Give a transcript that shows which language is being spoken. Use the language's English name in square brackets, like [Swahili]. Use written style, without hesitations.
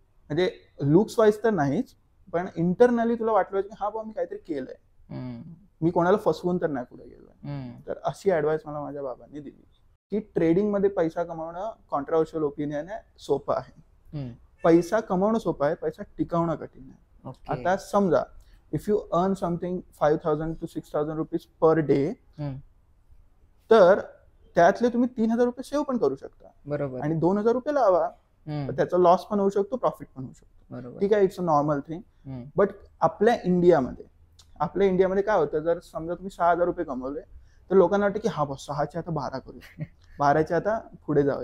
[Marathi] म्हणजे looks wise तर नाहीच, पण इंटरनली तुला वाटलं पाहिजे की हा बाबा मी काहीतरी केलंय, मी कोणाला फसवून तर नाही पुढे गेलोय. तर अशी ऍडवाइस मला माझ्या बाबांनी दिली की ट्रेडिंग मध्ये पैसा कमावणं कॉन्ट्रोवर्शियल ओपिनियन आहे, सोपं आहे. पैसा कमावणं सोपं आहे, पैसा टिकवणं कठीण आहे. आता समजा [English] if you earn something 5,000 to 6,000 rupees per day, तर [Marathi] त्यातले तुम्ही 3,000 रुपये सेव्ह पण करू शकता बरोबर. आणि 2,000 रुपये लावा. त्याचा लॉस पण होऊ शकतो, प्रॉफिट पण होऊ शकतो. बरोबर. ठीक आहे, [English] It's a normal thing. [Marathi] But आपल्या इंडियामध्ये काय होतं, जर समजा तुम्ही 6,000 रुपये कमवले तर लोकांना वाटतं की हा बस 6चे आता 12 करू, 12चे आता पुढे जाऊ